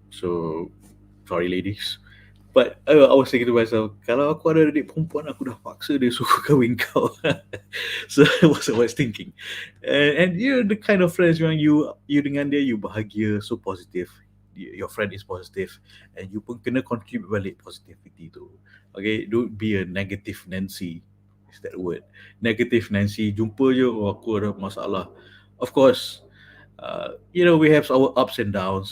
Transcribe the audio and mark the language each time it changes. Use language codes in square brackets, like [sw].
[en] So sorry, ladies. But I was thinking to myself, [ms] kalau aku ada adik perempuan, aku dah paksa dia suruh kahwin kau. [en] So that's what I was thinking. And you're the kind of friends [ms] yang you dengan dia, you bahagia, [en] so positive. Your friend is positive, and you [ms] pun kena [en] contribute balik positivity tu. Okay, don't be a negative Nancy. Is that word? Negative Nancy. [ms] Jumpa je, aku ada masalah. [en] Of course, we have our ups and downs.